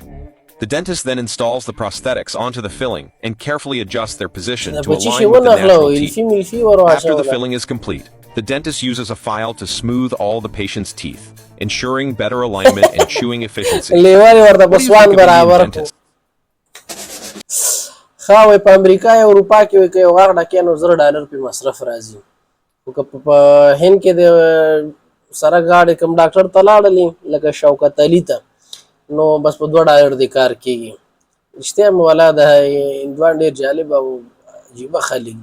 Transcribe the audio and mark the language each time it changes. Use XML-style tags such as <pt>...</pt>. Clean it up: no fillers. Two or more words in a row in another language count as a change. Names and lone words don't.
<en>The dentist then installs the prosthetics onto the filling and carefully adjusts their position to align with the natural teeth. After the filling is complete, the dentist uses a file to smooth all the patient's teeth, ensuring better alignment and chewing efficiency. What do you think of Indian dentists?</en> <ps>خاوې په امریکا یا اروپا کې وي که یو غاښ ډکې نو $100 پې مصرف راځي خو که په هند کې د سره غاړې کوم ډاکټر ته لاړلې لکه شوکت علي ته نو بس په $2 د کار کېږي. رښتیا مې والا د هندوان ډېر جالب او عجیبه خلک دي.</ps>